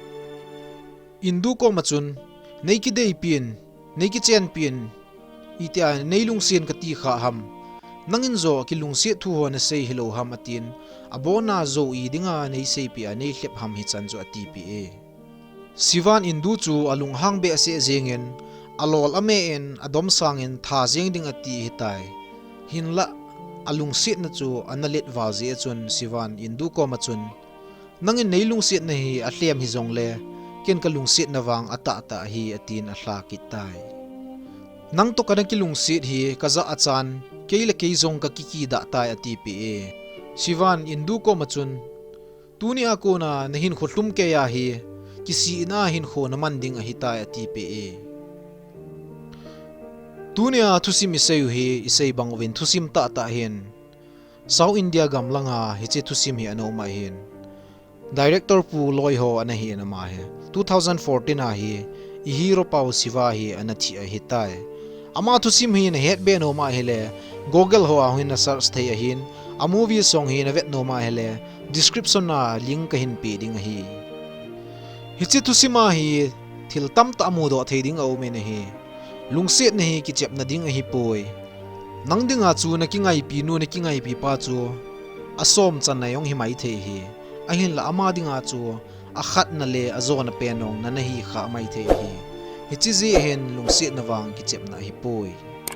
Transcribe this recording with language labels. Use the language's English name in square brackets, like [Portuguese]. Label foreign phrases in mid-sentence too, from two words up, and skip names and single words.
[Thado Chin] indu kom achun nei ki dei pin nei ki chen pin itia nei lung sen ka ti kha ham nangin zo ki lung se thu ho na sei hello ham atin abona zo i dinga nei sei pi a nei hlep ham hi chan zo ati pi siwan indu chu alung hang be ase jengen alol ame en adom sangin tha jeng ding ati hitai hinla alung sit na chu analet waje chun siwan indu ko ma chun nangin nei lung sit na hi a hlem hi zong le ken ka lung sit na wang ata ta hi atin a hla ki tai nang to kana ki lung sit hi kaza achan keile ke zong ka ki da tai ati pi siwan indu ko ma chun tuni akona nahin khotlum ke ya hi kisi na hin kho na manding a hitai ati pi tunia thusim iseu hi isei bangwin thusim ta ta hin South India gamlanga hiche thusim hi anoma hin director pu loi ho ana hi na ma he 2014 a hi I hero pau siwa hi anathi a hitai ama thusim hi na het be no ma hele google ho a hin na search thei a hin a [English] movie song [Thado Chin] hi na vet no ma hele description na link ka hin pe ding hi hiche thusima hi thil tam ta mu do thei ding au me na hi lungset na hi ki chep na ding a hi poi nang dinga chu na ki ngai pi nu na ki ngai pi pa chu asom chan na yong hi mai the hi a hin la ama dinga chu a khat na le a zo na pe nong na hi kha mai the hi hi chi zi hen lungsi na wang ki chep na hi poi